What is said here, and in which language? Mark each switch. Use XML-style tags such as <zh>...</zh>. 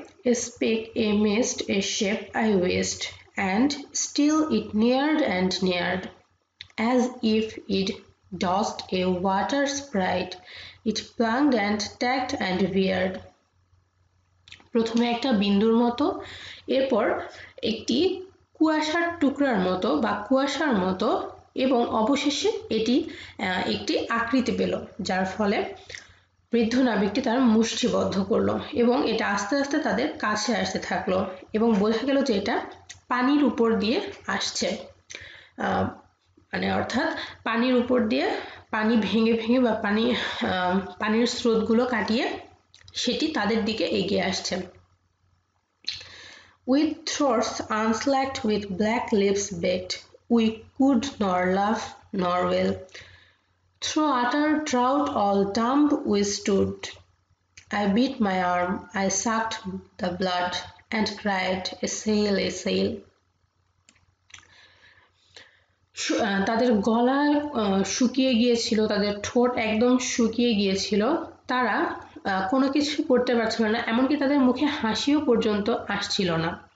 <en>A speck, a mist, a shape, I wist, and still it neared and neared, as if it dodged a water sprite. It plunged and tacked and veered.</en> <bn>প্রথমে একটা বিন্দুর মতো, এরপর একটি কুয়াশার টুকরার মতো বা কুয়াশার মতো, এবং অবশেষে এটি একটি আকৃতি পেল, যার ফলে বৃদ্ধ নাবিকটি তার মুষ্টিবদ্ধ করলো এবং এটা আস্তে আস্তে তাদের কাছে আসতে থাকলো এবং বোঝা গেল যে এটা পানির উপর দিয়ে আসছে। অর্থাৎ পানির উপর দিয়ে পানি ভেঙে ভেঙে বা পানির স্রোতগুলো কাটিয়ে সেটি তাদের দিকে এগিয়ে আসছে।</bn> <en>With throats unslacked, with black lips baked, we could nor laugh nor wail. Through utter drought all dumb we stood. I beat my arm, I sucked the blood, and cried, a sail, a sail.</en> <bn>তাদের গলা শুকিয়ে গিয়েছিল, তাদের ঠোঁট একদম শুকিয়ে গিয়েছিল, তারা কোনো কিছু করতে পারছিল না, এমনকি তাদের মুখে হাসিও পর্যন্ত আসছিল না।</bn>